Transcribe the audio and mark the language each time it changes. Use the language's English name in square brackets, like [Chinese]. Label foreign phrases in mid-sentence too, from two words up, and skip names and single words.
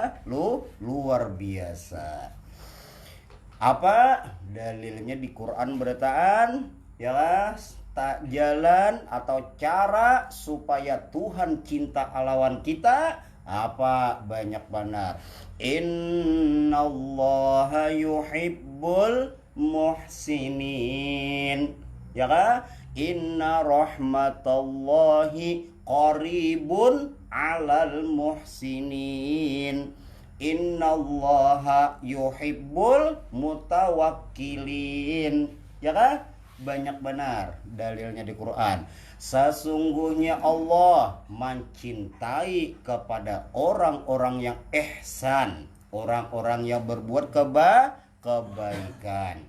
[Banjar] Luar biasa. Apa dalilnya di Quran beritaan, ya kan? Tak jalan atau cara supaya Tuhan cinta lawan kita apa? Banyak benar. [Arabic] إن الله يحب المحسنين, [Banjar] ya kan? [Arabic] إن رحمة الله قريب على المحسنين. إن الله يحب المتوكلين, [Banjar] ya kan? Banyak benar dalilnya di Quran. Sesungguhnya Allah mencintai kepada orang-orang yang ihsan, orang-orang yang berbuat kebaikan.